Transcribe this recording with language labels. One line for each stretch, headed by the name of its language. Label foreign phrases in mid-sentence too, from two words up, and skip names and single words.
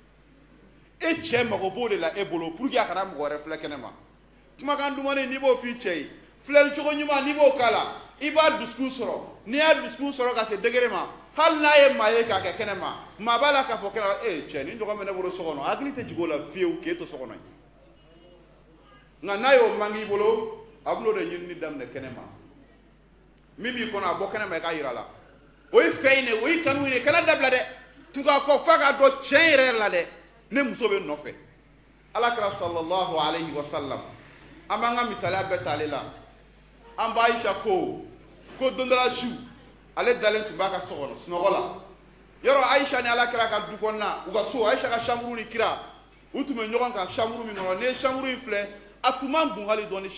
Bambara: e cɛ mago b'o de la e bolo
French: pour que
Bambara: a kana mɔgɔ wɛrɛ filɛ kɛnɛ ma kumakan dumani n'i b'o f'i cɛ ye filɛli cogo ɲuman n'i b'o k'a la I b'a dusukun sɔrɔ n'i y'a dusukun sɔrɔ ka se degré ma hali n'a ye maa ye k'a kɛ kɛnɛ ma maa b'a la k'a fɔ kɛnɛ cɛ nin dɔgɔ bɛ ne bolo so kɔnɔ hakili tɛ jigin o la fiyewu k'e to so kɔnɔ nka n'a y'o mangi I bolo a b'o de ɲinini daminɛ kɛnɛ ma min b'i kɔnɔ a bɔ kɛnɛ ma I k'a yira la o ye fɛn in de o ye kanu in de kana dabila dɛ tugu a kɔ f'a ka dɔn tiɲɛ yɛrɛ la dɛ ne muso bɛ nɔfɛ alakira
Arabic: صلى الله عليه وسلم
Bambara: an b'an ka misaliya bɛɛ ta ale la an b'a Aisha ko don dɔ la su ale dalen tun b'a ka so kɔnɔ sunɔgɔ la yɔrɔ Aisha ni alakira ka du kɔnɔna u ka so Aisha ka chambre ni kira u tun bɛ ɲɔgɔn kan chambre min kɔnɔ n'i ye chambre in filɛ a tun man bon hali dɔɔni